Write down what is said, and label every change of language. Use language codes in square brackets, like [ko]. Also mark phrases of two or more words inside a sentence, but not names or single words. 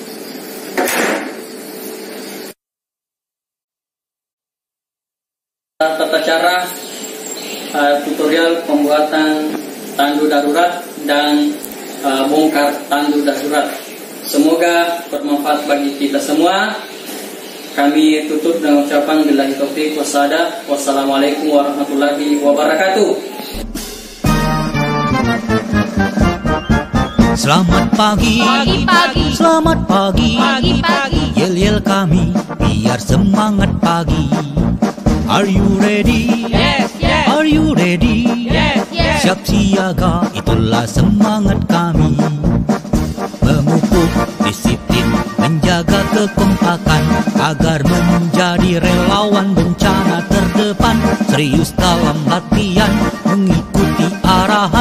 [id] Tata cara tutorial pembuatan tandu darurat dan bongkar tandu darurat. Semoga bermanfaat bagi kita semua. Kami tutup dengan ucapan [ar] بالله التوفيق والسداد. والسلام عليكم ورحمة الله وبركاته. [id] Selamat pagi, Pagi-pagi. selamat pagi, Pagi-pagi. yel-yel kami biar semangat pagi. [en] Are you ready? Yes, yes. Are you ready? Yes, yes. [id] Siap siaga, itulah semangat kami. Memupuk disiplin, menjaga kekompakan, agar menjadi relawan bencana terdepan. Serius dalam latihan, mengikuti arahan.